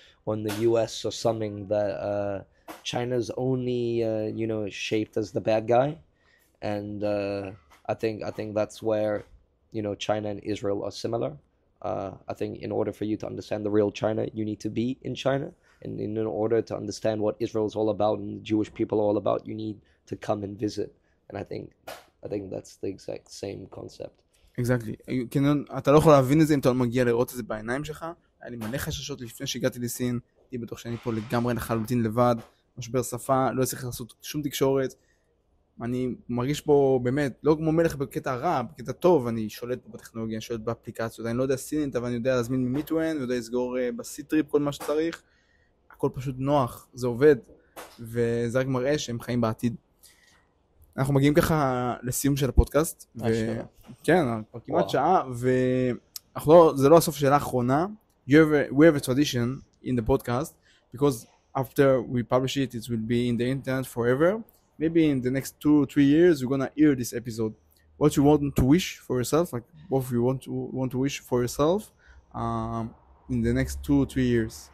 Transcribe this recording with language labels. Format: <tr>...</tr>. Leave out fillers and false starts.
<en>the US or something, that China's only shaped as the bad guy, and I think that's where China and Israel are similar. I think in order for you to understand the real China, you need to be in China, and in order to understand what Israel is all about and the Jewish people are all about, you need to come and visit. And I think that's the exact same concept. Exactly.</en> <he>אתה לא יכול להבין את זה אם אתה לא מגיע לראות את זה בעיניים שלך. היה לי מלא חששות לפני שהגעתי לסין, הייתי בטוח שאני פה לגמרי לחלוטין לבד, משבר שפה, לא צריך לעשות שום תקשורת. אני מרגיש פה באמת, לא כמו מלך בקטע רע, בקטע טוב, אני שולט פה בטכנולוגיה, אני שולט באפליקציות, אני לא יודע סינית, אבל אני יודע להזמין ממיטואן, ויודע לסגור בסיטריפ כל מה שצריך. הכל פשוט נוח, זה עובד, וזה רק מראה שהם חיים בעתיד. אנחנו מגיעים ככה לסיום של הפודקאסט, כן, כמעט שעה, וזה לא הסוף שאלה האחרונה.</he> <en>We have a tradition in the podcast, because after we publish it, it will be in the internet forever. Maybe in the next 2 or 3 years, you're gonna hear this episode. What you want to wish for yourself, like what you want to wish for yourself, in the next 2 or 3 years?</en>